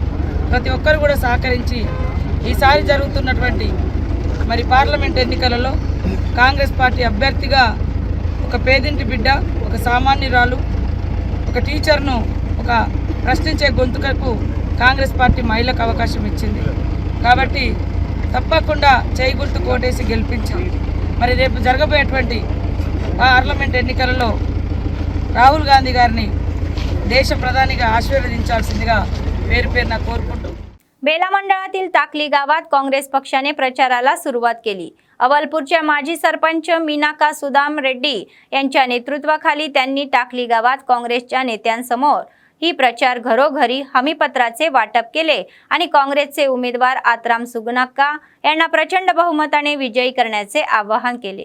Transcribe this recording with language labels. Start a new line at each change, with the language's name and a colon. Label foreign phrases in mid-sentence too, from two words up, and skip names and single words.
Telugu: ప్రతి ఒక్కరు కూడా సహకరించి ఈసారి జరుగుతున్నటువంటి మరి పార్లమెంట్ ఎన్నికలలో కాంగ్రెస్ పార్టీ అభ్యర్థిగా ఒక పేదింటి బిడ్డ, ఒక సామాన్యురాలు, ఒక టీచర్ను ఒక ప్రశ్నించే గొంతుకకు కాంగ్రెస్ పార్టీ మహిళకు అవకాశం ఇచ్చింది। కాబట్టి తప్పకుండా చేయి గుర్తు కోటేసి గెలిపించి మరి రేపు జరగబోయేటువంటి పార్లమెంట్ ఎన్నికలలో రాహుల్ గాంధీ గారిని దేశ ప్రధానిగా ఆశీర్వదించాల్సిందిగా పేరు పేరున कोरकुंटू
Marathi: बेला मंडळातील टाकली गावात काँग्रेस पक्षाने प्रचाराला सुरुवात केली। अवलपूरच्या माजी सरपंच मीनाका सुदाम रेड्डी यांच्या नेतृत्वाखाली त्यांनी टाकली गावात काँग्रेसच्या नेत्यांसमोर ही प्रचार घरोघरी हमीपत्राचे वाटप केले आणि काँग्रेसचे उमेदवार आत्राम सुगनाक्का यांना प्रचंड बहुमताने विजयी करण्याचे आवाहन केले।